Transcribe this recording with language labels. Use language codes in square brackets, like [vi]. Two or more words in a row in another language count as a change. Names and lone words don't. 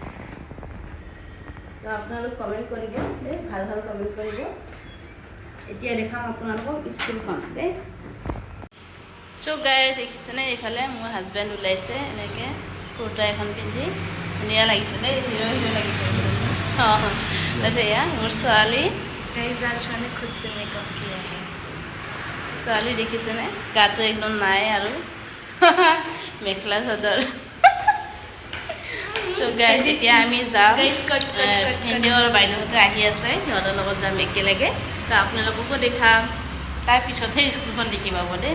[as] তো আপোনালোক কমেণ্ট কৰিব দেই, ভাল কমেণ্ট কৰিব। এতিয়া দেখাম আপোনালোকক স্কুলখন দেই। চ' গাইজ দেখিছেনে এইফালে মোৰ হাজবেণ্ড ওলাইছে এনেকৈ কুৰ্তা এখন পিন্ধি, ধুনীয়া লাগিছে দেই, হিৰ' লাগিছে। অঁ তাৰপিছত এয়া মোৰ ছোৱালী। [hi] गाइस आज मैंने खुद से मेकअप किया है। [as] ছোৱালী দেখিছেনে গাটো একদম নাই আৰু মেখেলা চাদৰ। চ' গাইজ এতিয়া আমি যাম। ভিনদেউ আৰু বাইদেউহঁতে আহি আছে, সিহঁতৰ লগত যাম একেলগে। তো আপোনালোককো দেখাম, তাৰ পিছতহে স্কুলখন দেখি পাব দেই।